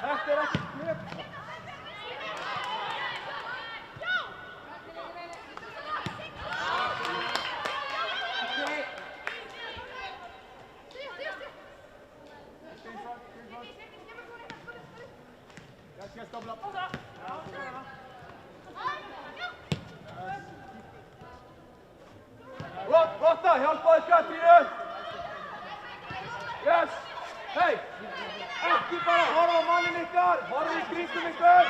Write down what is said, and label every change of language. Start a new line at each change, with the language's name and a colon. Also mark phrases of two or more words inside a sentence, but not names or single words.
Icelandic: Þetta er ekki knep.
English: Yes, double up.
Icelandic: Lotta, hjálpaðu Katrínu. Yes. Hei, ekki bara horfa á mannin ykkar, horfa í kringum ykkur.